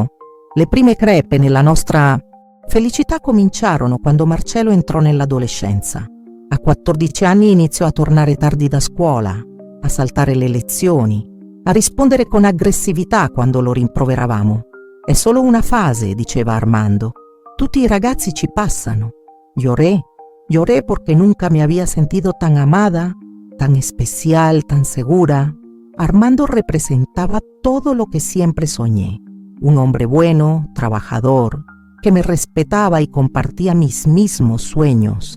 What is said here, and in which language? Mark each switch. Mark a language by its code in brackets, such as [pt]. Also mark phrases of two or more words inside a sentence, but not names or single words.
[it] Le prime crepe nella nostra felicità cominciarono quando Marcello entrò nell'adolescenza. A 14 anni iniziò a tornare tardi da scuola, a saltare le lezioni, a rispondere con aggressività quando lo rimproveravamo. È solo una fase, diceva Armando. Tutti i ragazzi ci passano. [es] Lloré porque nunca me había sentido tan amada, tan especial, tan segura. Armando representaba todo lo que siempre soñé. Un hombre bueno, trabajador, que me respetaba y compartía mis mismos sueños.